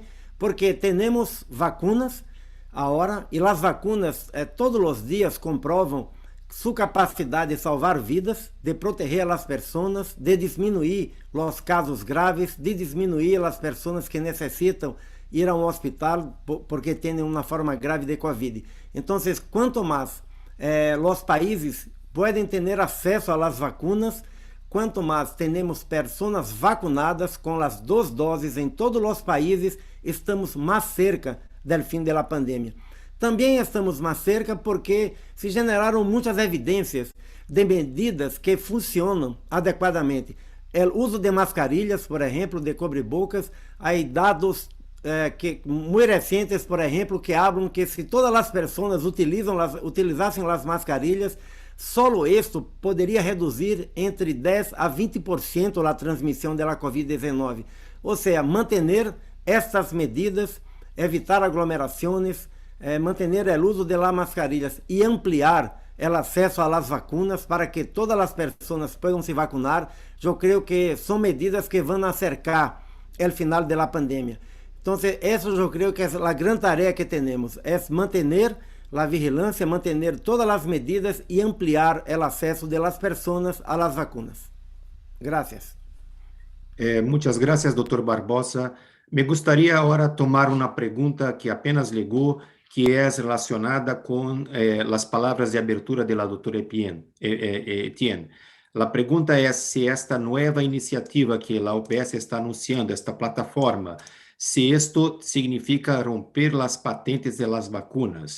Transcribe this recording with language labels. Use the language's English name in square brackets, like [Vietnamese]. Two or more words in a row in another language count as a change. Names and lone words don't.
[Spanish] Porque tenemos vacunas ahora y las vacunas todos los días comproban su capacidad de salvar vidas, de proteger a las personas, de disminuir los casos graves, de disminuir a las personas que necesitan ir a un hospital porque tienen una forma grave de COVID. Entonces, cuanto más los países pueden tener acceso a las vacunas, [Portuguese] quanto mais temos pessoas vacunadas com as 2 doses em todos os países, estamos mais cerca do fim da pandemia. Também estamos mais cerca porque se generaram muitas evidências de medidas que funcionam adequadamente. O uso de mascarilhas, por exemplo, de cobre-bocas, há dados muito recentes, por exemplo, que falam que se todas as pessoas utilizassem as mascarilhas, [Spanish] solo esto [Portuguese] poderia reduzir entre 10 a 20% a transmissão da COVID-19. Ou seja, manter estas medidas, evitar aglomerações, manter o uso de [Spanish] las mascarillas [Portuguese] e ampliar o acesso [Spanish] a las vacunas [Portuguese] para que todas as pessoas possam se vacunar, eu creio que são medidas que vão acercar o final da pandemia. Então, isso eu creio que é a grande tarefa que temos, é manter a vigilância, manter todas as medidas e ampliar o acesso de las pessoas [Spanish] a las vacunas. Gracias. Muchas gracias, Dr. Barbosa. Me gustaría ahora tomar una pregunta que apenas llegó, que es relacionada con las palabras de abertura de la doctora Etienne. La pregunta es si esta nueva iniciativa que la OPS está anunciando, esta plataforma, si esto significa romper las patentes de las vacunas.